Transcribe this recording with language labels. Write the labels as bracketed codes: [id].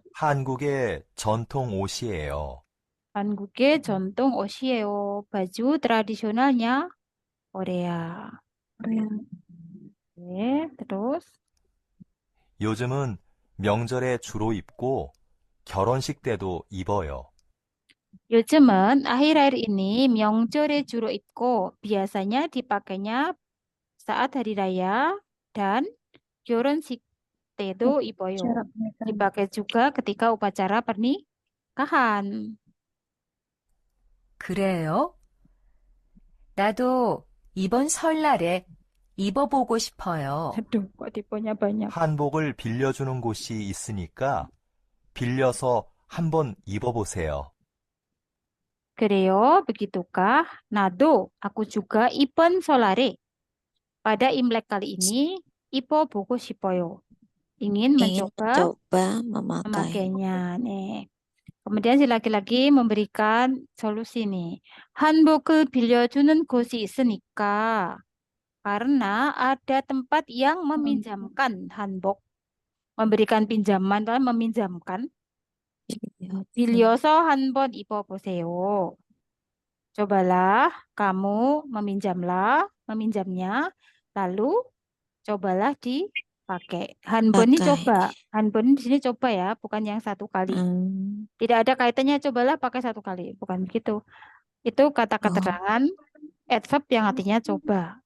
[ko] 한국의 전통 옷이에요. 한국의 전통 옷이에요. [id] baju tradisionalnya Korea. 네, terus. [ko] 요즘은 명절에 주로 입고 결혼식 때도 입어요. 요즘은 [id] akhir-akhir ini [ko] 명절에 주로 입고 [id] biasanya dipakainya saat hari raya dan [ko] 결혼식 때도 입어요. [id] Dipakai juga ketika upacara pernikahan. [ko] 그래요? 나도 이번 설날에 입어보고 싶어요. [id] Aduh, kok tipenya banyak. [ko] 한복을 빌려주는 곳이 있으니까 빌려서 한번 입어보세요. 그래요? [id] Begitukah? Nado, aku juga [ko] 이번 설날에 [id] pada Imlek kali ini, Ipo [ko] 보고 싶어요. [id] Ingin Ingin mencoba mencoba memakai. memakainya. Nih. Kemudian si laki-laki memberikan solusi nih. [ko] 한복을 빌려주는 곳이 있으니까. [id] Karena ada tempat yang meminjamkan hanbok. Memberikan pinjaman dan meminjamkan. [ko] 빌려서 한번 입어보세요. [id] Cobalah kamu meminjamnya, lalu cobalah dipakai. Hanbon ini Pakai. coba. Hanbon di sini coba ya, bukan yang satu kali. Tidak ada kaitannya cobalah pakai satu kali, bukan begitu. Itu kata keterangan adverb yang artinya coba.